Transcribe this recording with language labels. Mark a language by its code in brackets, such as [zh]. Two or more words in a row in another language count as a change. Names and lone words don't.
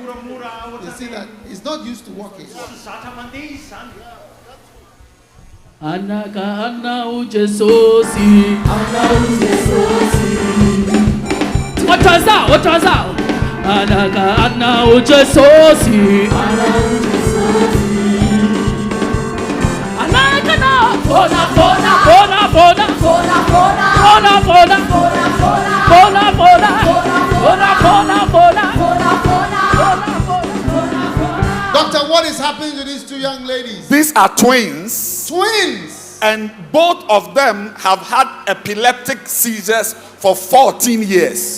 [en] You see that? He's not used to walking. Anaka anao Jesusi, anao Jesusi. What was that? Anaka anao Jesusi, anao Jesusi. Anaka na, fona. Doctor, what is happening to these two young ladies? These are twins. Twins. And both of them have had epileptic seizures for 14 years.